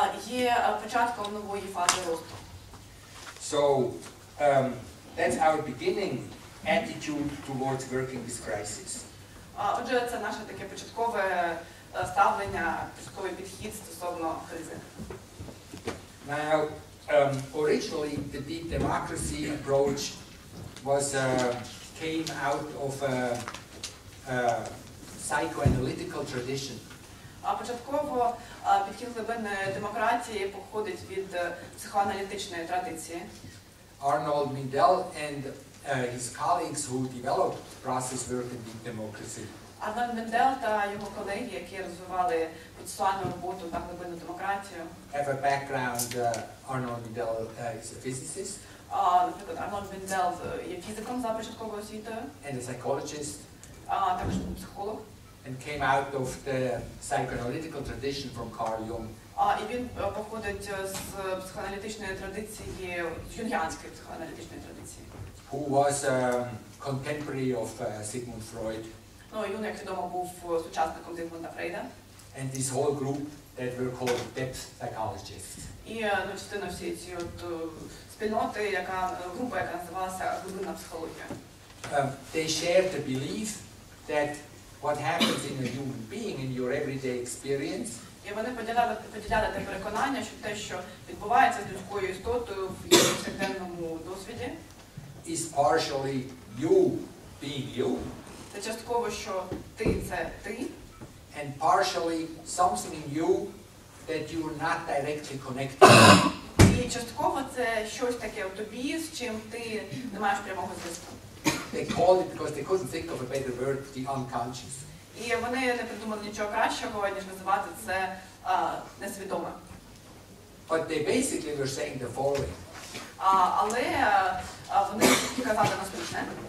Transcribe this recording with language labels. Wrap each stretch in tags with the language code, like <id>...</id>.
<uk>Є початком нової фази росту.</uk> <en>So that's our beginning attitude towards working with crisis.</en> <uk>Отже, це наше таке початкове ставлення, початковий підхід стосовно кризи.</uk> <en>Now, originally the deep democracy approach came out of a psychoanalytical tradition.</en> <uk>Початково підхід глибинної демократії походить від психоаналітичної традиції.</uk> <en>Arnold Mindell and his colleagues who developed process work in deep democracy.</en> <uk>Арнольд Мендел та його колеги, які розвивали процесуальну роботу та глибинну демократію.</uk> <en>Have a background. Arnold Mindell is a physicist.</en> <uk>Наприклад, Арнольд Мендел є фізиком за початковою освітою.</uk> <en>And a psychologist.</en> <uk>Також психолог.</uk> <en>And came out of the psychoanalytical tradition from Carl Jung.</en> <uk>І він походить з психоаналітичної традиції, з юнгіанської психоаналітичної традиції.</uk> <en>Who was a contemporary of Sigmund Freud.</en> <uk>Юнг, як відомо, був сучасником Зігмунда Фрейда.</uk> <en>And this whole group that were called depth psychologists.</en> <uk>І частина всієї цієї спільноти, група, яка називалася глибинна психологія.</uk> <en>They shared the belief that what happens in a human being in your everyday experience.</en> <uk>І вони поділяли те переконання, що те, що відбувається з людською істотою в її повсякденному досвіді,</uk> <en>is partially you being you.</en> <uk>Це частково, що ти – це ти.</uk> <en>And partially something in you that you're not directly connected.</en> <uk>І частково це щось таке у тобі, з чим ти не маєш прямого зв'язку.</uk> <en>They called it, because they couldn't think of a better word, the unconscious.</en> <uk>І вони не придумали нічого кращого, ніж називати це несвідоме.</uk> <en>But they basically were saying the following.</en> <uk>Але вони казали наступне.</uk>